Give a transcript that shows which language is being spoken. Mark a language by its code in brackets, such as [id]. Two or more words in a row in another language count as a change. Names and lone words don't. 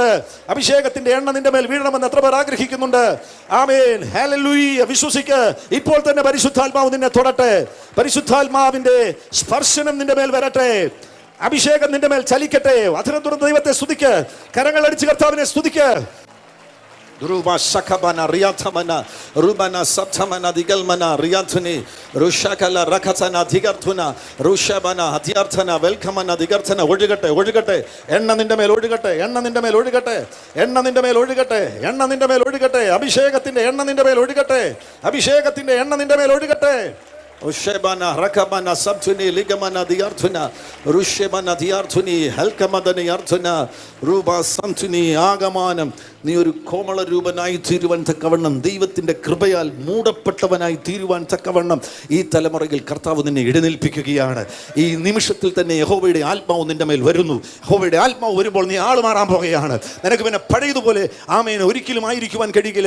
[ml] അഭിഷേകത്തിന്റെ എണ്ണ നിന്റെ മേൽ വീഴണമെന്ന് എത്ര പേർ ആഗ്രഹിക്കുന്നുണ്ട്? ആമേൻ. ഹല്ലേലൂയ. വിശ്വസിക്ക്. ഇപ്പോൾ തന്നെ പരിശുദ്ധാത്മാവ് നിന്നെ തൊടട്ടെ. പരിശുദ്ധാത്മാവിന്റെ സ്പർശനം നിന്റെ മേൽ വരട്ടെ. അഭിഷേകം നിന്റെ മേൽ ചലിക്കട്ടെ. അധരം തുറന്ന് ദൈവത്തെ സ്തുതിക്ക്. കരങ്ങൾ അടിച്ച് കർത്താവിനെ സ്തുതിക്ക്. Ruba Shakabana Riatamana Rubana Saptamana Digalmana Riantuni Rushakala Rakatana Digartuna Rushabana Hatiartana Welcomana Digartana ഒഴുകട്ടെ എണ്ണ നിന്റെമേൽ ഒഴുകട്ടെ എണ്ണ നിന്റെമേൽ ഒഴുകട്ടെ എണ്ണ നിന്റെമേൽ ഒഴുകട്ടെ എണ്ണ നിന്റെമേൽ ഒഴുകട്ടെ അഭിഷേകത്തിൻ എണ്ണ നിന്റെമേൽ ഒഴുകട്ടെ അഭിഷേകത്തിൻ എണ്ണ നിന്റെമേൽ ഒഴുകട്ടെ Ushebana Rakabana Sabtuni Ligamana Diartuna Rushebana Diartuni Helkamadani Artuna Ruba Santuni Agamanam നീ ഒരു കോമള രൂപനായി തീരുവാൻ തക്കവണ്ണം, ദൈവത്തിൻ്റെ കൃപയാൽ മൂടപ്പെട്ടവനായി തീരുവാൻ തക്കവണ്ണം ഈ തലമുറയിൽ കർത്താവ് നിന്നെ എഴുന്നേൽപ്പിക്കുകയാണ്. ഈ നിമിഷത്തിൽ തന്നെ യഹോവയുടെ ആത്മാവ് നിന്റെ മേൽ വരുന്നു. യഹോവയുടെ ആത്മാവ് വരുമ്പോൾ നീ ആൾ മാറാൻ പോകുകയാണ്. നിനക്ക് പിന്നെ പഴയതുപോലെ ആമേൻ ഒരിക്കലും ആയിരിക്കുവാൻ കഴിയുകയില്ല.